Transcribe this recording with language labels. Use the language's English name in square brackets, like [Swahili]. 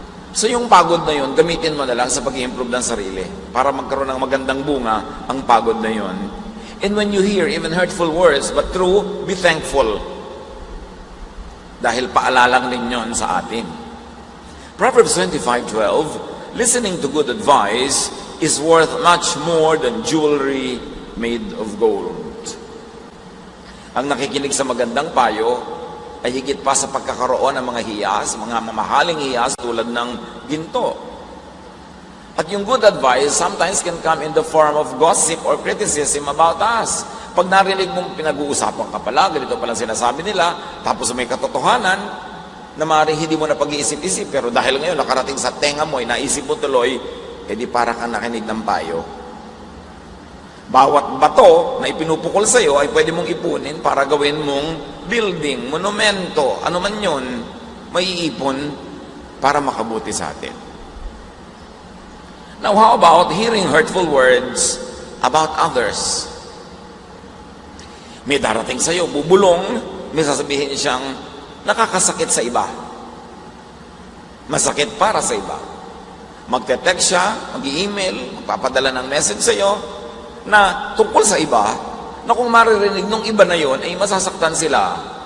[Filipino] So yung pagod na yun, gamitin mo na lang sa pag-i-improve ng sarili para magkaroon ng magandang bunga ang pagod na yun. [English] And when you hear even hurtful words, but true, be thankful. [Filipino] Dahil paalalang din yun sa atin. [English] Proverbs 25:12, listening to good advice is worth much more than jewelry made of gold. [Filipino] Ang nakikinig sa magandang payo ay higit pa sa pagkakaroon ng mga hiyas, mga mamahaling hiyas tulad ng ginto. At yung [English] good advice sometimes can come in the form of gossip or criticism about us. [Filipino] Pag narinig mong pinag-uusapan ka pala, ganito palang sinasabi nila, tapos may katotohanan na maaaring hindi mo na pag-iisip-isip, pero dahil ngayon nakarating sa tenga mo, naisip mo tuloy, edi para kang nakinig ng payo. Bawat bato na ipinupukol sa iyo ay pwede mong ipunin para gawin mong building, monumento, ano man yun, may iipon para makabuti sa atin. [English] Now, how about hearing hurtful words about others? [Filipino] May darating sa iyo, bubulong, may sasabihin siyang nakakasakit sa iba. Masakit para sa iba. Magte-text siya, mag-i-email, magpapadala ng message sa iyo na tungkol sa iba, na kung maririnig nung iba na yon ay masasaktan sila.